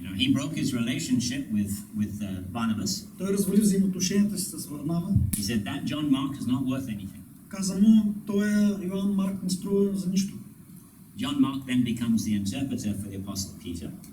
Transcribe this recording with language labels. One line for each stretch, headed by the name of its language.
English: He broke his relationship with Barnabas.
Bulgarian: Той развали взаимоотношенията си с Варнава.
English: He said that John Mark is not worth anything.
Bulgarian: Каза му, той Йоан Марк не струва за нищо.
English: John Mark then becomes the interpreter for the apostle Peter.